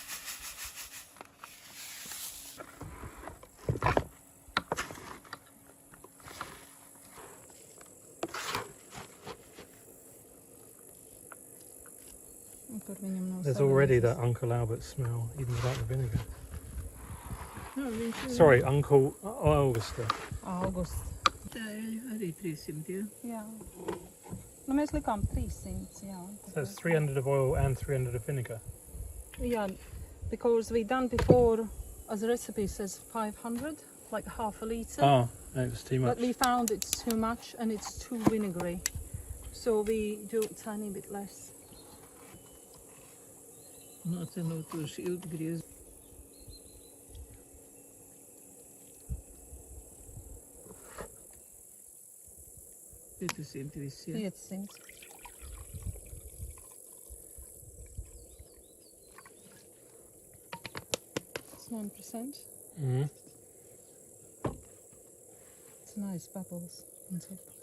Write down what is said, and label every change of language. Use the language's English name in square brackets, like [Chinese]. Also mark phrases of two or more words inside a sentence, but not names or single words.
[English] There's already that Uncle Albert smell, even without the vinegar. Sorry, Uncle Augusta. August. [Latvian] Tā arī 300, jā? Jā. Nu, mēs likām 300, jā. [English] So it's 300 of oil and 300 of vinegar. Yeah, because we done before, as the recipe says 500, like half a litre. Oh, no, it was too much. But we found it's too much and it's too vinegary. So we do a tiny bit less. Notenūtoši ilggriezt. [Latvian] 500 viss, jā? 500. [English] It's 1%. Mm-hmm. It's nice bubbles on top.